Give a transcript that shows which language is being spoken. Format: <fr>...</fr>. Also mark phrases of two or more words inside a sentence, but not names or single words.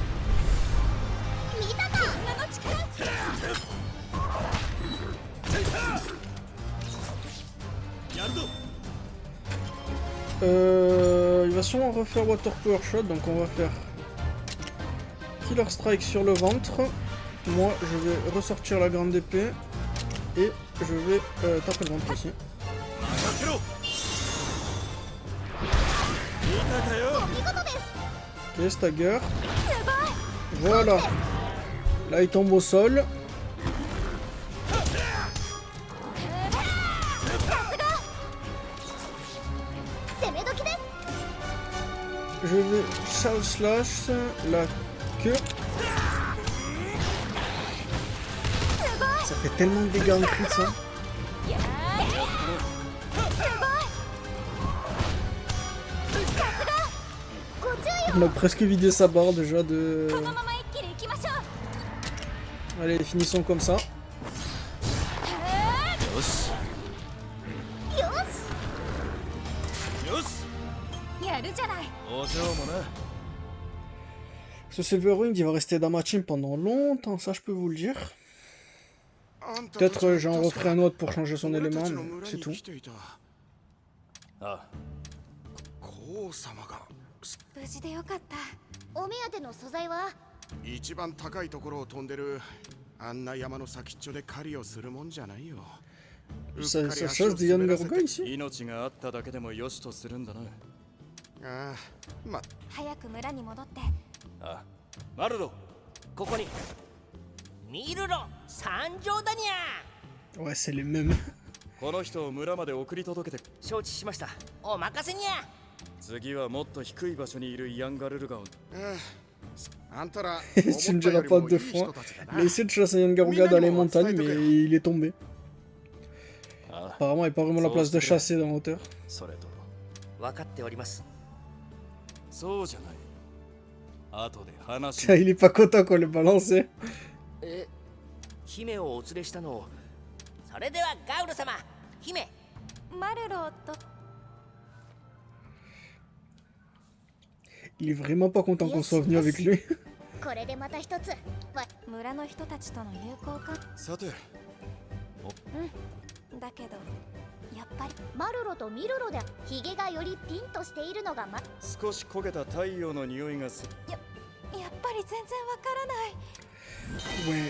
<fr>Il va sûrement refaire Water Power Shot, donc on va faire Killer Strike sur le ventre. Moi je vais ressortir la grande épée et je vais taper le ventre aussi.</fr> <ja>助けろ。見たかよ。</ja> <en>Ok, stagger.</en> <fr>Voilà. Là il tombe au sol. Je vais charge slash la queue. Ça fait tellement de dégâts en crit ça. On a presque vidé sa barre déjà de... Allez, finissons comme ça.</fr> <ja>よし。よし。やるじゃない。お嬢もな。</ja> <fr>Ce Silverwing il va rester dans ma team pendant longtemps, ça je peux vous le dire. Peut-être j'en referai un autre pour changer son élément, mais c'est tout.</fr> <ja>ああ。こう様が無事でよかった。お目当ての素材は一番高いところを飛んでるあんな山の先っちょで狩りをするもんじゃないよ。</ja> <fr>Ça chasse des Yangarga ici?</fr> <ja>命があっただけでもよしとするんだな。ああ、まあ早く村に戻って。ああ。マルロ。ここにミルロ参上だにゃ。</ja> <fr>Ouais, c'est les mêmes.</fr> <ja>この人を村まで送り届けて。承知しました。お任せにゃ。次はもっと低い場所にいるヤンガルルガを。ああ、あんたら</ja> <fr>Tu ne diras pas deux fois. Il a essayé de chasser Yangaruga dans les montagnes, mais il est tombé.</fr> <ja>ああ。</ja> <fr>Apparemment, il n'y a pas vraiment la place de chasser dans la hauteur.</fr> <ja>それと。分かっております。そうじゃない。 後で話</ja> <fr>Il est pas content qu'on l'ait balancé.</fr> <ja>え、姫をお連れしたのを。それではガウル様、姫。マルロと</ja> <fr>Il est vraiment pas content qu'on soit venu avec lui.</fr> <ja>これでまた一つわ村の人たちとの友好かさてだけどやっぱりマルロとミルロでヒゲがよりピンとしているのが少し焦げた太陽の匂いがする。やっぱり全然わからない</ja>